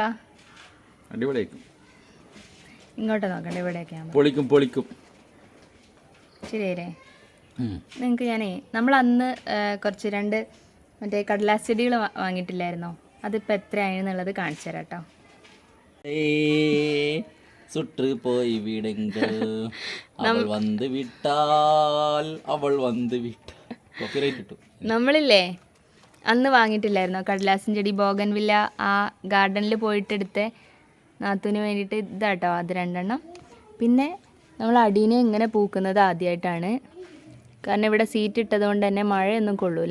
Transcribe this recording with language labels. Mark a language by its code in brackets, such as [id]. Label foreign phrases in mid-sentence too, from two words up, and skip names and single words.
[ml] അടിപൊളിയായിരിക്കും. ഇങ്ങോട്ട് നോക്കണ്ട, ഇവിടെയൊക്കെ പൊളിക്കും. ശരിയല്ലേ? നിങ്ങൾക്ക് ഞാനേ നമ്മൾ അന്ന് കുറച്ച് 2 മറ്റേ കടലാസ് ചെടികൾ വാങ്ങിയിട്ടില്ലായിരുന്നോ? അതിപ്പോൾ എത്രയാണെന്നുള്ളത് കാണിച്ചു തരാം കേട്ടോ. [ta] சுற்று போய் விடுங்கள் அவள் வந்து விட்டால் [ml] കോപ്പിറൈറ്റ് കിട്ടും. നമ്മളില്ലേ അന്ന് വാങ്ങിയിട്ടില്ലായിരുന്നോ കടലാസിൻ ചെടി? ബോഗൻവില്ല ആ ഗാർഡനിൽ പോയിട്ടെടുത്ത് നാത്തൂന് വേണ്ടിയിട്ട് ഇതാട്ടോ അത് 2 എണ്ണം. പിന്നെ നമ്മൾ അടീനെ ഇങ്ങനെ പൂക്കുന്നത് ആദ്യമായിട്ടാണ്. കാരണം ഇവിടെ സീറ്റ് ഇട്ടതുകൊണ്ട് തന്നെ മഴയൊന്നും കൊള്ളൂല.